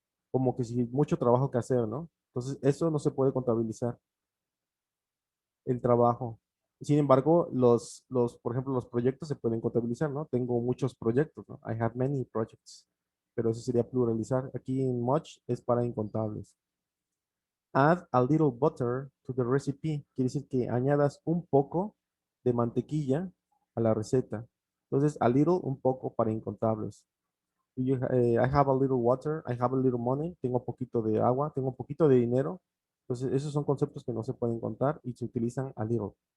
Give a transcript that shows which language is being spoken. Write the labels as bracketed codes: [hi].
[es] Como que si mucho trabajo que hacer, ¿no? Entonces, eso no se puede contabilizar, el trabajo. Sin embargo, por ejemplo, los proyectos se pueden contabilizar, ¿no? Tengo muchos proyectos, ¿no? [en] I have many projects. [es] Pero eso sería pluralizar. Aquí en much es para incontables. [en] Add a little butter to the recipe. [es] Quiere decir que añadas un poco de mantequilla a la receta. Entonces, a little, un poco para incontables. [en] I have a little water, I have a little money, [es] tengo poquito de agua, tengo poquito de dinero. Entonces, esos son conceptos que no se pueden contar y se utilizan a little.